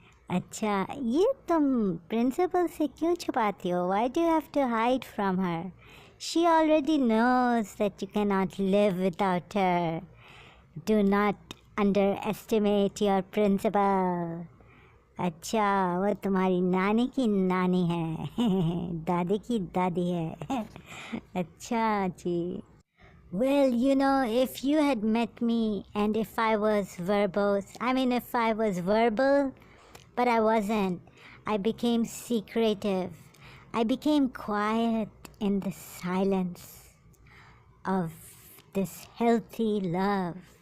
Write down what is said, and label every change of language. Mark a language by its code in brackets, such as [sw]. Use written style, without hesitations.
[hi] अच्छा, ये तुम प्रिंसिपल से क्यों छुपाती हो? [en] Why do you have to hide from her? She already knows that you cannot live without her. Do not underestimate your principal. [hi] अच्छा, वो तुम्हारी नानी की नानी है। दादी की दादी है। अच्छा जी। [en] Well, if you had met me and if I was verbose, if I was verbal, but I wasn't, I became secretive. I became quiet in the silence of this healthy love.